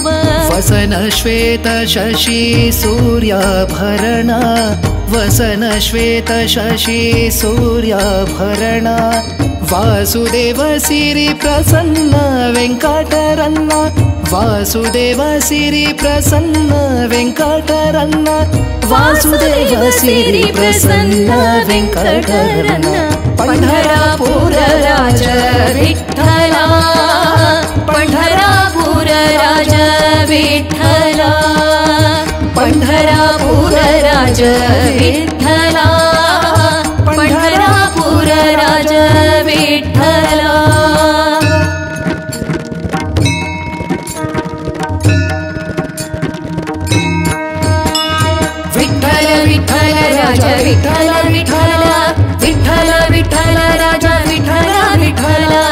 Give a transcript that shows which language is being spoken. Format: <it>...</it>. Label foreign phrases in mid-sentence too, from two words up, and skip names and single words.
<kn>ವಸನ ಶ್ವೇತ ಶಶಿ ಸೂರ್ಯಾಭರಣ ವಸನ ಶ್ವೇತ ಶಶಿ ಸೂರ್ಯಾಭರಣ ವಾಸುದೇವ ಸಿರಿ ಪ್ರಸನ್ನ ವೆಂಕಟರನ್ನ ವಾಸುದೇವ ಸಿರಿ ಪ್ರಸನ್ನ ವೆಂಕಟರನ್ನ ವಾಸುದೇವ ಸಿರಿ ಪ್ರಸನ್ನ ವೆಂಕಟರನ್ನ</kn> <mr>पंढरापूर राज विठ्ठला पंढरापूर राज विठ्ठला पंढरापूर राज विठ्ठला पंढरापूर राज विठ्ठला विठ्ठल विठ्ठल राजा विठ्ठल विठ्ठल विठ्ठल विठ्ठल राजा विठ्ठल विठ्ठल</mr>